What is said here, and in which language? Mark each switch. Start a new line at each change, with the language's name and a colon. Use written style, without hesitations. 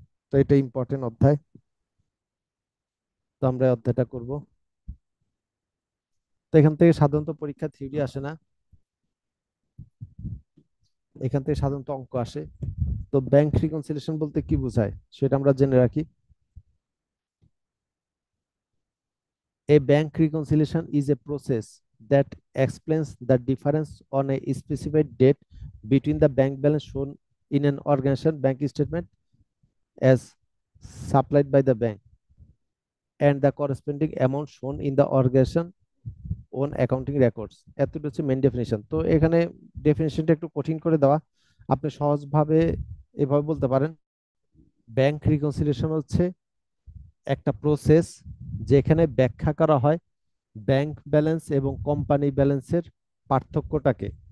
Bangla: তো এটা ইম্পর্টেন্ট অধ্যায়। তো আমরা এই অধ্যায়টা করব। তো এখান থেকে সাধারণত পরীক্ষা থিওরি আসে না, এখান থেকে সাধারণত অঙ্ক আসে। তো ব্যাংক রিকনসিলিয়েশন বলতে কি বোঝায় সেটা আমরা জেনে রাখি।
English: A bank reconciliation is a process that explains the difference on a specified date between the bank balance shown in an organization bank statement as supplied by the bank and the corresponding amount shown in the organization own accounting records.
Bangla: এতটুকু হচ্ছে main definition. তো এখানে ডেফিনিশনটা একটু কঠিন করে দেওয়া, আপনি সহজভাবে এভাবে বলতে পারেন, ব্যাংক রিকনসিলিয়েশন হচ্ছে একটা প্রসেস যেখানে ব্যাখ্যা করা হয় ব্যাংক ব্যালেন্স এবং কোম্পানি ব্যালেন্সের পার্থক্যটাকে।